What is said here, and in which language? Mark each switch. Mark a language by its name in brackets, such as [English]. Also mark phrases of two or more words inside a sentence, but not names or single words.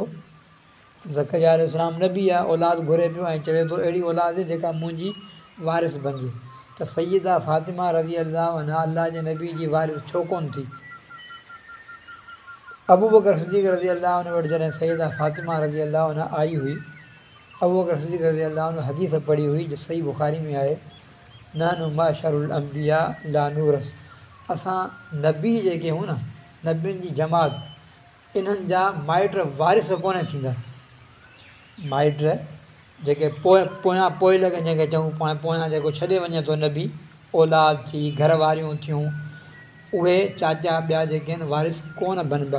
[Sindhi] ज़करिया अलैहिस्सलाम नबी आहे, औलाद घुरे पियो ऐं चवे थो अहिड़ी औलाद जेका मुंहिंजी वारिस बणिजे। त सैयदा फ़ातिमा [Arabic] رضي الله عنها [Sindhi] अल्लाह जे नबी जी वारिस छो कोन थी? अबू बकर सिद्दीक़ [Arabic] رضي الله عنه [Sindhi] वटि जॾहिं सैयदा फ़ातिमा [Arabic] رضي الله عنها [Sindhi] आई हुई, अबू बकर सिद्दीक़ [Arabic] رضي الله عنه [Sindhi] हदीस पढ़ी हुई जो सही बुख़ारी में आहे, [Arabic] نحن معاشر الأنبياء لا نورث, [Sindhi] असां नबी जेके हूं न, नबियुनि जी जमात, इन्हनि जा माइट वारिस कोन थींदा। माइट जेके पोइ लॻे, जंहिंखे चऊं पाण पोयां जेको छॾे वञे थो नबी, औलाद थी, घरवारियूं थियूं, उहे चाचा ॿिया जेके आहिनि वारिस कोन बनबा।